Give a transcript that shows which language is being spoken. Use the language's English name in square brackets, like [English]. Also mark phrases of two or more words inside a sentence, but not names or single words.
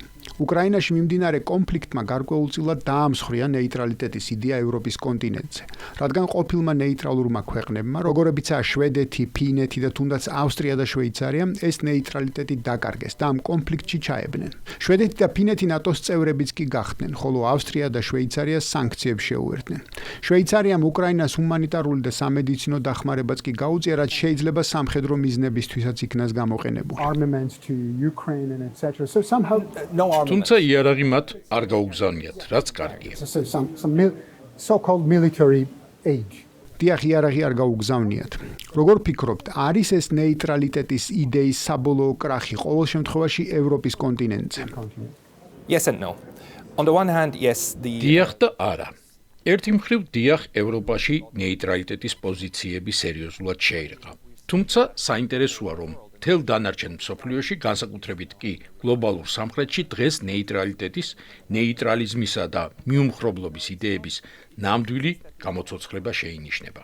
[Georgian] უკრაინაში მიმდინარე კონფლიქტმა გარკვეულწილად დაამსხვრია ნეიტრალიტეტის იდეა ევროპის კონტინენტზე, რადგან ყოფილმა ნეიტრალურმა ქვეყნებმა, როგორებიცაა შვედეთი, ფინეთი და თუნდაც ავსტრია და შვეიცარია, ეს ნეიტრალიტეტი დაკარგეს და ამ კონფლიქტში ჩაებნენ. შვედეთი და ფინეთი ნატოს წევრებიც კი გახდნენ, ხოლო ავსტრია და შვეიცარია სანქციებს შეუერთდნენ. შვეიცარიამ უკრაინას ჰუმანიტარული და სამედიცინო დახმარებაც კი გაუწია, რაც შეიძლება სამხედრო მიზნებისთვისაც იქნას გამოყენებული. [English] Armaments to Ukraine and etc. So somehow [Georgian] თუმცა იარაღი მათ არ გაუგზავნიათ, რაც კარგია. [English] some so-called military aid. [Georgian] დიახ, იარაღი არ გაუგზავნიათ. როგორ ფიქრობთ, არის ეს ნეიტრალიტეტის იდეის საბოლოო კრახი ყოველ შემთხვევაში ევროპის კონტინენტზე? [English] Yes and no. On the one hand, yes, [Georgian] დიახ და არა. ერთი მხრივ დიახ, ევროპაში ნეიტრალიტეტის პოზიციები სერიოზულად შეირყა. თუმცა საინტერესოა, რომ მთელ დანარჩენ მსოფლიოში, განსაკუთრებით კი გლობალურ სამხრეთში დღეს ნეიტრალიტეტის, ნეიტრალიზმისა და მიუმხრობლობის იდეების ნამდვილი გამოცოცხლება შეინიშნება.